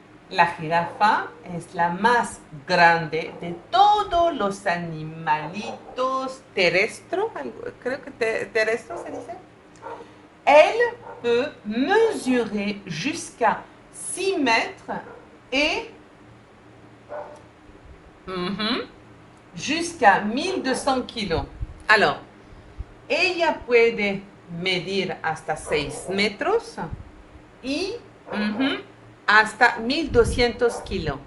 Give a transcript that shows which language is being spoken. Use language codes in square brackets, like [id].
[es] La jirafa es la más grande de todos los animalitos terrestres. Creo que terrestres se dice. [fr] Elle peut mesurer jusqu'à 6 mètres et jusqu'à 1200 kilos. [es] Alors, ella puede medir hasta 6 metros y hasta 1200 kilos.